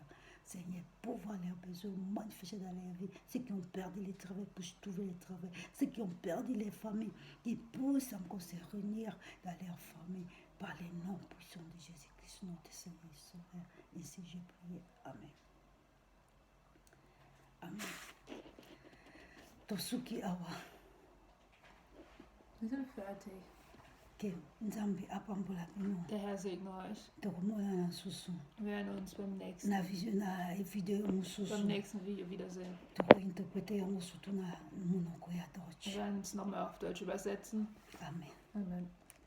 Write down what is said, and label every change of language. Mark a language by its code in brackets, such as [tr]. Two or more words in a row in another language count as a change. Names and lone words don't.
[fr] Seigneur, pour voir leurs besoins manifestés dans leur vie, ceux qui ont perdu le travail puissent trouver le travail, ceux qui ont perdu les familles, qui puissent encore se réunir dans leur famille. Par le nom puissant de Jésus-Christ, notre Seigneur et Sauveur. Ainsi j'ai prié. Amen. Amen. [ln] Tosuki awa. [de] Wir sind fertig. [ln] Ke nzambe apambola bino. [de] Der Herr segne euch. [ln] Tokomona na susu. [de] Wir werden uns beim nächsten, [ln] Na video mosusu. [de] beim nächsten Video wiedersehen. [ln] Tokointerprete yango surtout na monoko ya [de] Wir Deutsch. werden es nochmal auf Deutsch übersetzen. Amen. Amen.